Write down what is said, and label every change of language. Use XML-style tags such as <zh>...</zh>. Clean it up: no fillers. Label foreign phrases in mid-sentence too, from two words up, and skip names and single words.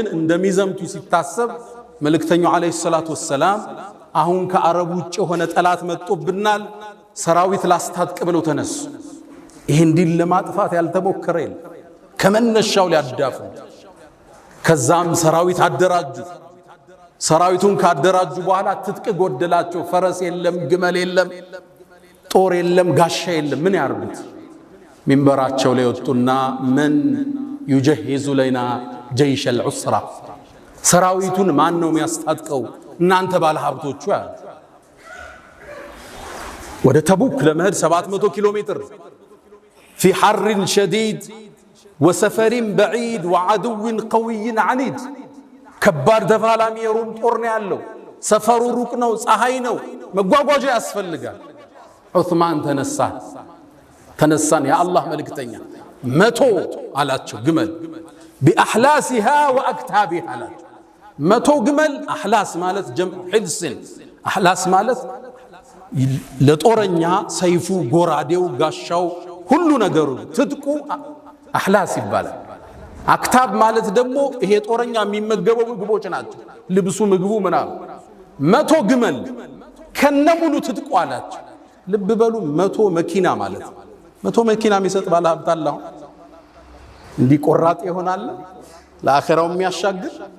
<am>እንደሚዘምቱ ሲታሰብ መልእክተኛው</am> <ar>عليه الصلاة والسلام</ar> <am>አሁን ከአረብ ውጭ ሆነ ጠላት መጥቶብናል፣ ሰራዊት ላስታጥቅ ብለው ተነሱ። ይሄን ዲል ለማጥፋት ያልተሞከረ የለም። ከመነሻው ሊያዳፉ ከዛም ሰራዊት አደራጁ። ሰራዊቱን ካደራጁ በኋላ ትጥቅ ጎደላቸው። ፈረስ የለም፣ ግመል የለም፣ ጦር የለም፣ ጋሻ የለም። ምን ያርጉት? ሚንበራቸው ላይ ወጡና ምን</am> <ar>يجهز لنا جيش العسرة</ar> <am>ሰራዊቱን ማን ነው የሚያስታጥቀው? እናንተ ባለ ሀብቶቹ ያሉ። ወደ ተቡክ ለመሄድ 700 ኪሎ ሜትር</am> <ar>في حر شديد وسفر بعيد وعدو قوي عنيد</ar> <am>ከባድ ተፋላሚ የሩም ጦር ነው ያለው። ሰፈሩ ሩቅ ነው፣ ፀሐይ ነው፣ መጓጓዣ ያስፈልጋል። ዑስማን ተነሳን የአላህ መልእክተኛ 100 አላቸው ግመል</am> <ar>بأحلاسها وأكتابها</ar> <am>አላቸው። 100 ግመል አህላስ ማለት ጀምዕ ሕልስን አህላስ ማለት ለጦረኛ ሰይፉ፣ ጎራዴው፣ ጋሻው ሁሉ ነገሩ ትጥቁ አህላስ ይባላል። አክታብ ማለት ደግሞ ይሄ ጦረኛ የሚመገበው ምግቦች ናቸው። ልብሱ፣ ምግቡ ምናምን 100 ግመል ከነሙሉ ትጥቁ አላቸው። ልብ በሉ 100 መኪና ማለት 100 መኪና የሚሰጥ ባለ ሀብት አለ። እንዲቆራጥ ይሆናል ለአኺራው የሚያሻግር።</am>